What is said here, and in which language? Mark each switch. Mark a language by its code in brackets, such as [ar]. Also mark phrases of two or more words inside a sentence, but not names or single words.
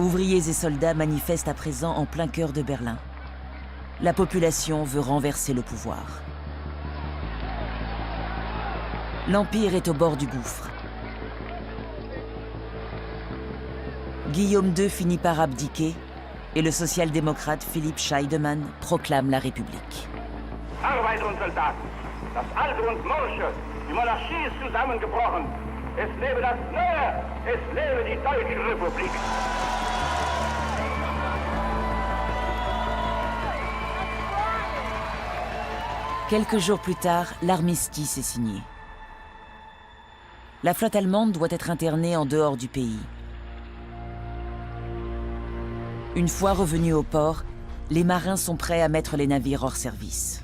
[fr] Ouvriers et soldats manifestent à présent en plein cœur de Berlin. La population veut renverser le pouvoir. L'Empire est au bord du gouffre. Guillaume II finit par abdiquer et le social-démocrate Philipp Scheidemann proclame la République. [de] Arbeiter und Soldaten, das Alte und Morsche, die Monarchie ist zusammengebrochen. Es lebe das Neue, es lebe die Deutsche Republik. [fr] Quelques jours plus tard, l'armistice est signé. La flotte allemande doit être internée en dehors du pays. Une fois revenus au port, les marins sont prêts à mettre les navires hors service.